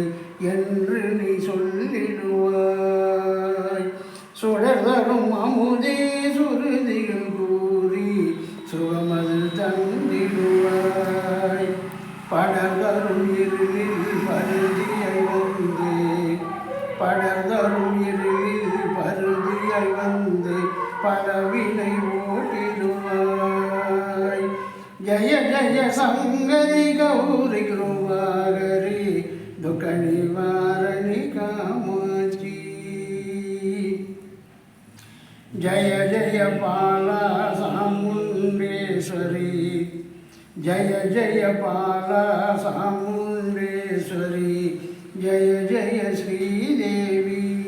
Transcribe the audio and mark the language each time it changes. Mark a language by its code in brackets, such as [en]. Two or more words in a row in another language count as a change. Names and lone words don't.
[ta] என்று நீ சொல்லிடுவாய் சுடர்தரும் அமுதே சுருதிகள் கூறி சுகமது தந்திடுவாய் படர்தரும் இருளில் பருதியை வந்து படர்தரும் இருளில் பருதியை வந்து பலவினை ஓட்டிடுவாய் [sa] जय संगरि गौरी कृपाकरि दुख निवारणि कामाक्षी जय जय बाला चामुण्डेश्वरी जय जय बाला चामुण्डेश्वरी जय जय श्रीदेवी